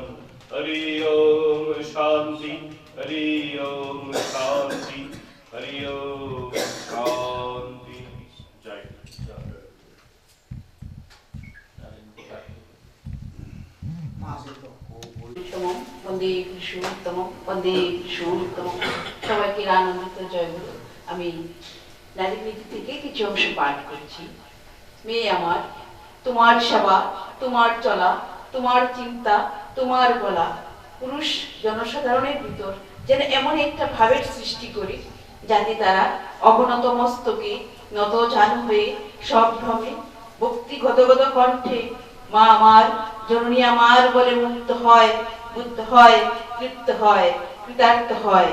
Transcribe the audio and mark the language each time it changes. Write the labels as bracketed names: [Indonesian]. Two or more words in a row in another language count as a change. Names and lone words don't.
[Sanskrit] हरि ओम शांति, हरि ओम शांति, हरि ओम शांति। जय वंदे पुरुषोत्तम वंदे पुरुषोत्तम। [Bangla] সবাইকে আনন্দিত জয়গুরু। আমি নারী নীতি থেকে কিছু অংশ পাঠ করছি। মেয়ে আমার, তোমার সেবা, তোমার চলা, তোমার চিন্তা, তোমার বলা, পুরুষ জনসাধারণের ভিতর যেন এমন একটা ভাবের সৃষ্টি করি যাতে তারা অবনত মস্তকে নত জানু হয়ে সব ভ্রমে ভক্তি গদগদ কণ্ঠে মা আমার, জননী আমার বলে মুক্ত হয়, বুদ্ধ হয়, তৃপ্ত হয়, কৃতার্থ হয়।